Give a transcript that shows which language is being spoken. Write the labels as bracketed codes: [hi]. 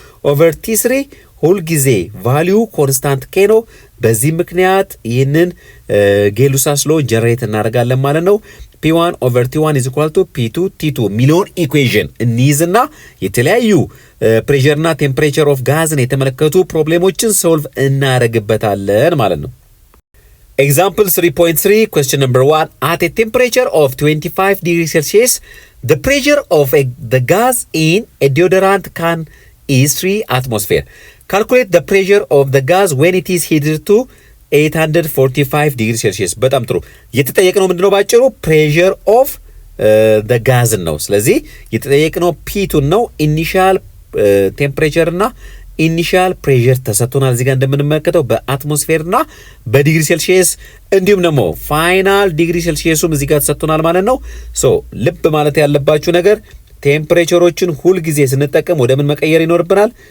[am] over T3 ሁልጊዜ ቫልዩ ኮንስታንት K ነው። በዚህ ምክንያት ይህንን ጌሉሳስ ሎ ጀነሬት እናደርጋለን ማለት ነው። [en] P1 over T1 is equal to P2 T2 [am] ሚሊዮን ኢኩዌሽን እንይዝና የተለያዩ ፕሬሸር እና ቴምፕሬቸር ኦፍ ጋዝን የተመለከቱ ፕሮብሌሞችን ሶልቭ እናደርግበታለን ማለት ነው። [en] Example 3.3 question number 1. At a temperature of 25 degrees Celsius, the pressure of the gas in a deodorant can is 3 atmosphere. Calculate the pressure of the gas when it is heated to 845 degrees Celsius. [am] በጣም ጥሩ። የተጠየቅነው ምንድነው ባጭሩ [en] pressure of the gas [am] ነው። ስለዚህ የተጠየቅነው P2 ነው። ኢኒሻል ቴምፕሬቸር እና ኢኒሻል ፕሬሸር ተሰጥቶናል እዚህ ጋር እንደምንመለከተው በአትሞስፌር እና በዲግሪ ሴልሺየስ እንዲሁም ደግሞ ፋይናል ዲግሪ ሴልሺየሱም እዚህ ጋር ተሰጥቶናል ማለት ነው። ልብ ማለት ያለባችሁ ነገር ቴምፕሬቸሮችን ሁል ጊዜ ስንጠቀም ወደ ምን መቀየር ይኖርብናል?